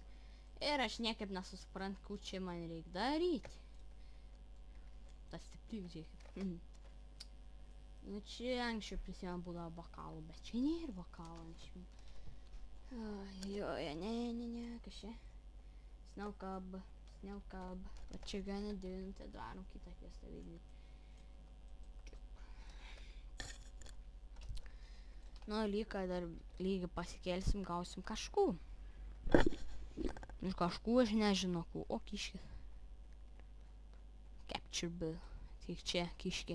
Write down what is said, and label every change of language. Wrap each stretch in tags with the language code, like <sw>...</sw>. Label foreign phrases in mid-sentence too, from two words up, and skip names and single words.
<lt>Ir aš niekaip nesusiprantu, kur čia man reikia daryti. Tas stipri, žiūrėkit. Nu čia anksčiau prisimenu būdavo bakalų, bet čia nėra bakalų anksčiau. Ne, kas čia? Snow Cub.</lt> <en>What you gonna do?</en> <lt>Tai darom kitą questą vykdyti. Nu, lygiai pasikelsim, gausim kažkų. Ir kažkų aš nežinau, kų. O, kiškis.</lt> <en>Capture Bill.</en> <lt>Tik čia, kiškė.</lt>